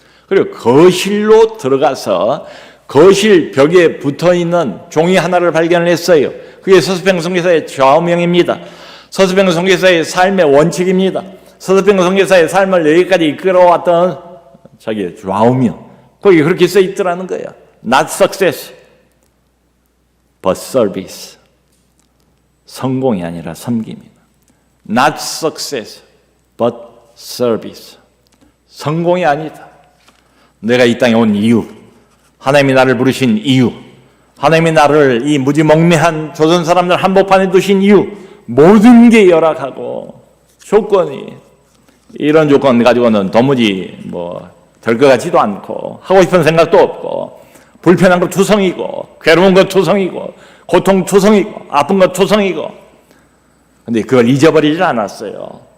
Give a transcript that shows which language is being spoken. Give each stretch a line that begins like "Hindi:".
Korean: 그리고 거실로 들어가서 거실 벽에 붙어있는 종이 하나를 발견을 했어요. 그게 서서평 선교사의 좌우명입니다. 서서평 선교사의 삶의 원칙입니다. 서서평 선교사의 삶을 여기까지 이끌어왔던 자기의 좌우명. 거기 그렇게 써 있더라는 거예요.
English: Not success, but service.
Korean: 성공이 아니라 섬김이다.
English: Not success, but service.
Korean: 성공이 아니다. 내가 이 땅에 온 이유, 하나님이 나를 부르신 이유, 하나님이 나를 이 무지몽매한 조선 사람들 한복판에 두신 이유, 모든 게 열악하고 조건이 이런 조건 가지고는 도무지 될 것 같지도 않고 하고 싶은 생각도 없고 불편한 것 투성이고 괴로운 것 투성이고 고통 투성이고 아픈 것 투성이고 근데 그걸 잊어버리질 않았어요.